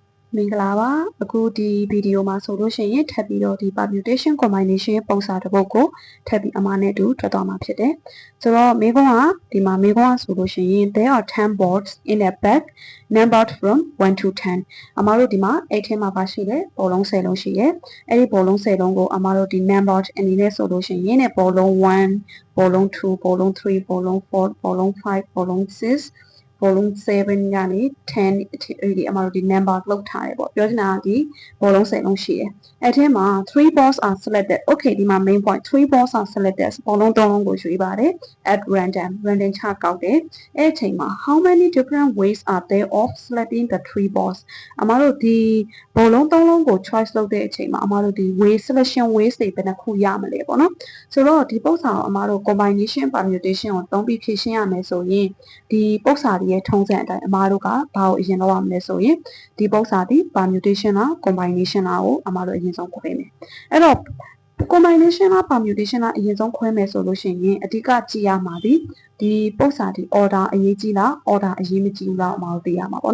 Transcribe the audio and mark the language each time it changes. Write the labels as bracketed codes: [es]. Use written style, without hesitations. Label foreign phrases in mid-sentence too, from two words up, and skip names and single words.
[my] မင်္ဂလာပါအခုဒီဗီဒီယိုမှာဆိုလို့ရှိရင်ထပ်ပြီးတော့ဒီ [en] permutation combination [my] ပုံစံတစ်ပုဒ်ကိုထပ်ပြီးအမှားနဲ့အတူထွက်သွားမှာ ဖြစ်တယ်ဆိုတော့မေးခွန်းကဒီမှာမေးခွန်းကဆိုလို့ရှိရင် [en] there are 10 boards in a bag numbered from 1 to 10 [my] အမှားတို့ဒီမှာအဲ့ထဲမှာပါရှိတယ်ဘောလုံး10လုံးရှိတယ်အဲ့ဒီဘောလုံး10လုံးကိုအမှားတို့ဒီ numbered အနေနဲ့ဆိုလို့ရှိရင်နဲ့ဘောလုံး1ဘောလုံး2ဘောလုံး3ဘောလုံး4ဘောလုံး5ဘောလုံး6ဘောလုံး7ကနေ10ဒီအမှားတို့ဒီ number လောက်ထားတယ်ပေါ့ပြော ချင်တာကဒီဘောလုံး10လုံးရှိတယ်အဲ့ထဲမှာ [en] 3 balls are selected okay [my] ဒီမှာ [en] main point 3 balls are selected [my] ဘောလုံး3လုံးကိုရွေးပါတယ် [en] at random [my] ချကောက်တယ်အဲ့အချိန်မှာ [en] how many different ways are there of selecting the 3 balls [my] အမှားတို့ဒီဘောလုံး3လုံးကို choice လုပ်တဲ့အချိန်မှာအမှားတို့ဒီ [en] way selection ways [my] တွေဘယ်နှခုရမလဲပေါ့နော်ဆိုတော့ဒီပုံစံကိုအမှားတို့ [en] combination permutation [my] ကိုသုံးပြီးဖြည့်ရှင်းရမယ်ဆို ရင်ဒီပုံစံရဲ့ထုံးစံအတိုင်းအမှားတို့ကဘာကိုအရင်လုပ်ရမလဲဆိုရင်ဒီပုံစံဒီ permutation လား combination လားကိုအမှားတို့အရင်ဆုံးခွဲမယ်အဲ့တော့ combination လား permutation လားအရင်ဆုံးခွဲမယ်ဆိုလို့ရှိရင်အဓိကကြည့်ရမှာဒီပုံစံဒီ order အရေးကြီးလား order အရေးမကြီးဘူးလားအမှားတို့သိရမှာပေါ့